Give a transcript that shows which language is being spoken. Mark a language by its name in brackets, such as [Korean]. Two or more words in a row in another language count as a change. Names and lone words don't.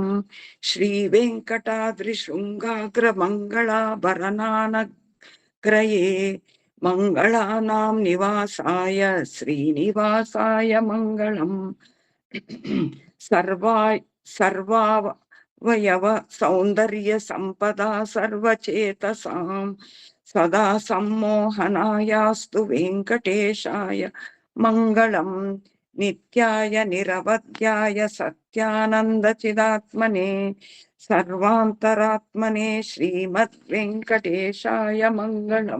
[Sanskrit] ಶ್ರೀ ವೆಂಕಟಾದ್ರಿ ಶೃಂಗಾಗ್ರ ಮಂಗಳಾಭರಣಾನಗ್ರಯೇ ಮಂಗಳಾನಾಂ ನಿವಾಸಾಯ ಶ್ರೀನಿವಾಸಾಯ ಮಂಗಳಂ. ಸರ್ವಾವಯವ ಸೌಂದರ್ಯ ಸಂಪದಾ ಸರ್ವಚೇತಸಾಂ ಸದಾ ಸಮ್ಮೋಹನಾಯಾಸ್ತು ವೆಂಕಟೇಶಾಯ ಮಂಗಳಂ. ನಿತ್ಯಾಯ ನಿರವಧ್ಯಾಯ ಸತ್ಯಾನಂದ ಚಿದಾತ್ಮನೆ ಸರ್ವಾಂತರಾತ್ಮನೆ ಶ್ರೀಮದ್ ವೆಂಕಟೇಶಾಯ ಮಂಗಳಂ.